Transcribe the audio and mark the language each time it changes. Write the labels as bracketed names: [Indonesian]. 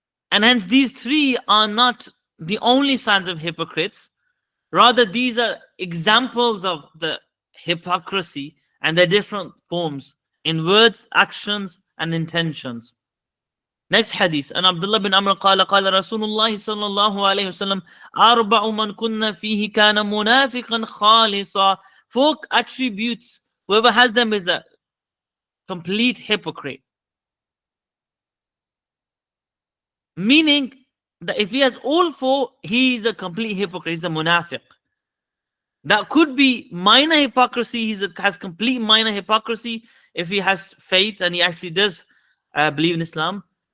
[English] And hence these three are not the only signs of hypocrites. Rather, these are examples of the hypocrisy and their different forms in words, actions, and intentions. Next hadith. And Abdullah bin Amr [Arabic] قال قال رسول الله صلى الله عليه وسلم أربع من كنا فيه كان منافقا خالصا. [English] 4 attributes, whoever has them is a complete hypocrite. Meaning that if he has all 4, he is a complete hypocrite. He's a munafiq. That could be minor hypocrisy. He has complete minor hypocrisy if he has faith and he actually does believe in Islam.